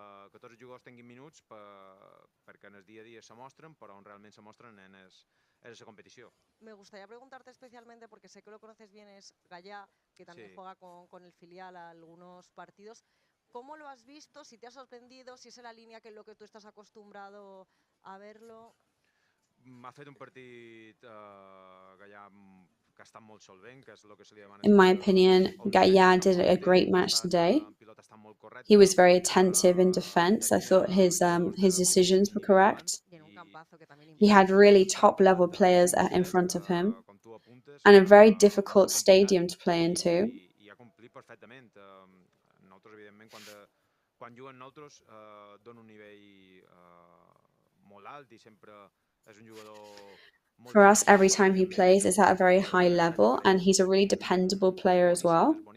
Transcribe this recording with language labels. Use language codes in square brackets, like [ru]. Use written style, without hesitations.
[ca] Que tots els jugadors tinguin minuts perquè en el dia a dia se mostren, però on realment se mostren és esa competició. [es] Me gustaría preguntarte especialmente, porque sé que lo conoces bien, es Gallá, que también juega con el filial a algunos partidos. ¿Cómo lo has visto? Si te ha sorprendido, si es en la línea que es lo que tú estás acostumbrado a verlo. [ca] Ha fet un partit Gallà que està molt solvent, que és el que se li demana. [en] In my opinion, Gallá did a great match today. He was very attentive in defense. I thought his decisions were correct. He had really top-level players in front of him, and a very difficult stadium to play into. [ca] I ha complit perfectament. Nosaltres, evidentment, quan juguen nosaltres, dona un nivell molt alt i sempre és un jugador. [en] For us, every time he plays, it's at a very high level, and he's a really dependable player as well.